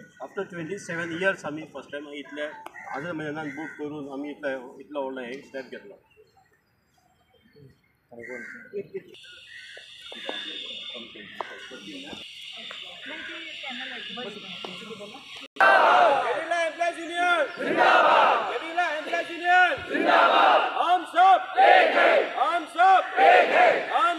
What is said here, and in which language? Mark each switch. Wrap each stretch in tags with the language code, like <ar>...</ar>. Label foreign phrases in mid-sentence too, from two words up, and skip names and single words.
<en>after 27 years</en> <kok>आमी</kok> <en>first time</en> <kok>इतले 1000 म्हयन्यान बूक करून आमी इतलो व्हडलो एक स्टेप घेतलो.</kok> <hi>केडिला एम्प्लॉयज युनियन जिंदाबाद. केडिला एम्प्लॉयज युनियन जिंदाबाद. हम सब एक है. हम सब एक है.</hi>